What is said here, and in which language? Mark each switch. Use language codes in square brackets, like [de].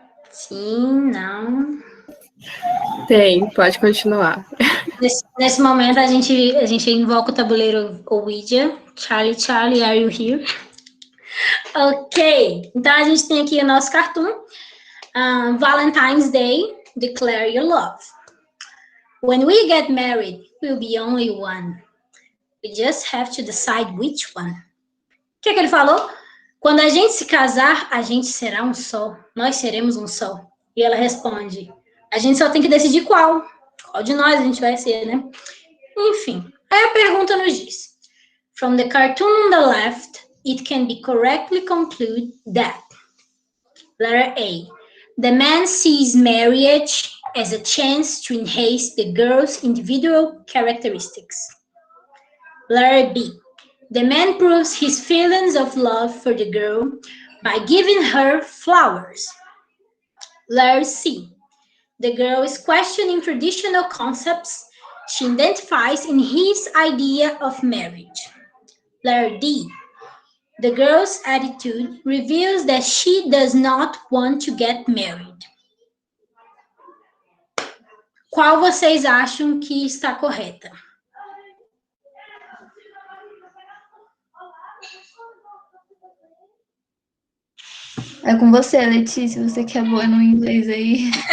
[pt] Sim, não. Tem, pode continuar. Nesse momento, a gente invoca o tabuleiro Ouija. [en] Charlie, are you here? [pt] Ok, então a gente tem aqui o nosso cartoon. [en] Valentine's Day, declare your love. When we get married, we'll be only one. We just have to decide which one. [pt] O que ele falou? Quando a gente se casar, a gente será um só. Nós seremos um só. E ela responde, a gente só tem que decidir qual. Qual de nós a gente vai ser, né? Enfim, aí a pergunta nos diz. [en] From the cartoon on the left, it can be correctly concluded that letter A, the man sees marriage as a chance to enhance the girl's individual characteristics. Letter B, the man proves his feelings of love for the girl by giving her flowers. Letter C, the girl is questioning traditional concepts she identifies in his idea of marriage. Letter D, the girl's attitude reveals that she does not want to get married. [pt] Qual vocês acham que está correta? É com você, Letícia, você que é boa no inglês aí.